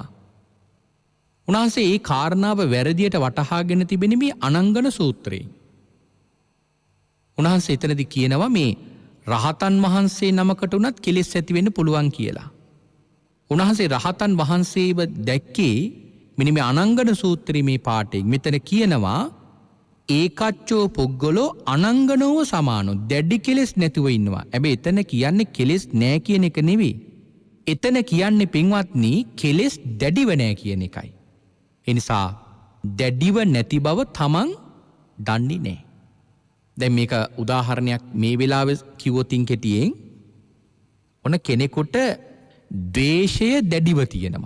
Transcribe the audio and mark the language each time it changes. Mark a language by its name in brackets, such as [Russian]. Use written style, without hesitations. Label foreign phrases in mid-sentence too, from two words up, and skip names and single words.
[Sinhala] උන්වහන්සේ ඒ කාරණාව වැරදියට වටහාගෙන තිබෙන මේ අනංගන සූත්‍රයෙන්. උන්වහන්සේ එතනදී කියනවා මේ රහතන් වහන්සේ නමකට උනත් කෙලෙස් ඇති වෙන්න පුළුවන් කියලා. උන්වහන්සේ රහතන් වහන්සේව දැක්කේ මෙන්න මේ අනංගන සූත්‍රයේ මේ පාඩයෙන්. මෙතන කියනවා [Pali] ඒකච්චෝ පුද්ගලෝ අනංගනෝව සමානෝ. [Sinhala] දැඩි කෙලෙස් නැතුව ඉන්නවා. හැබැයි එතන කියන්නේ කෙලෙස් නැහැ කියන එක නෙවෙයි. එතන කියන්නේ පින්වත්නි කෙලෙස් දැඩිව නැහැ කියන එකයි. ඒ නිසා දැඩිව නැති බව තමන් දන්නේ නැහැ. දැන් මේක උදාහරණයක් මේ වෙලාවේ කිව්වොතින් කෙටියෙන් ඔන්න කෙනෙකුට ද්වේෂය දැඩිව තියෙනවා.